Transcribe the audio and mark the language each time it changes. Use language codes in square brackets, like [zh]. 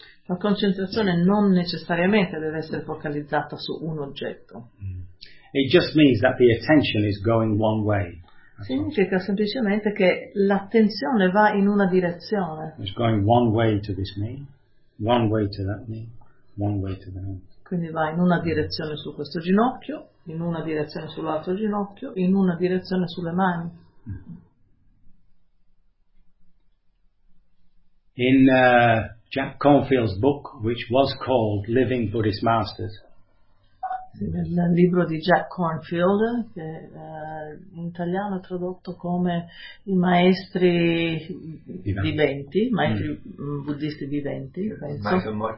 [it] La concentrazione non necessariamente deve essere focalizzata su un oggetto. [en] It just means that the attention is going one way. [it] Significa semplicemente che l'attenzione va in una direzione. [en] It's going one way to this knee, one way to that knee, one way to the knee. [it] Quindi va in una direzione su questo ginocchio, in una direzione sull'altro ginocchio, in una direzione sulle mani. [en] In Jack Kornfield's book, which was called Living Buddhist Masters. [it] Il libro di Jack Kornfield, che in italiano è tradotto come I maestri viventi, maestri buddhisti viventi, penso.